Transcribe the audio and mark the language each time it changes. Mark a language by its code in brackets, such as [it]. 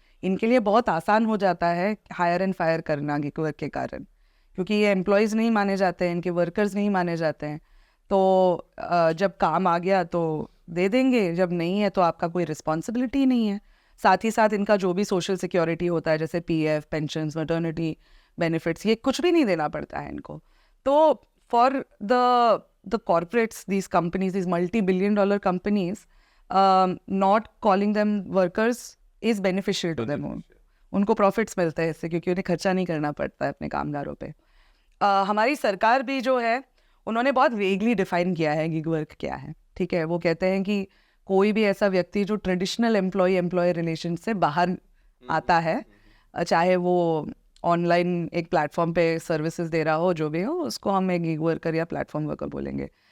[hi] इनके लिए बहुत आसान हो जाता है हायर एंड फायर करना गिग वर्क के कारण, क्योंकि ये एम्प्लॉयज़ नहीं माने जाते हैं, इनके वर्कर्स नहीं माने जाते हैं। तो जब काम आ गया तो दे देंगे, जब नहीं है तो आपका कोई रिस्पॉन्सिबिलिटी नहीं है। साथ ही साथ इनका जो भी सोशल सिक्योरिटी होता है, जैसे पीएफ, पेंशन्स, मैटरनिटी बेनिफिट्स, ये कुछ भी नहीं देना पड़ता है इनको। [en] तो for the corporates, these companies, these multi-billion dollar companies, not calling them workers is beneficial to them. [hi] उनको प्रॉफिट्स मिलते हैं इससे, क्योंकि उन्हें खर्चा नहीं करना पड़ता है अपने कामगारों पे। हमारी सरकार भी जो है उन्होंने बहुत वेगली डिफाइन किया है गिग वर्क क्या है। ठीक है, वो कहते हैं कि कोई भी ऐसा व्यक्ति जो ट्रेडिशनल एम्प्लॉय रिलेशन से बाहर आता है, चाहे वो ऑनलाइन एक प्लेटफॉर्म पे सर्विसेज दे रहा हो, जो भी हो, उसको हम एक गिग वर्कर या प्लेटफॉर्म वर्कर बोलेंगे।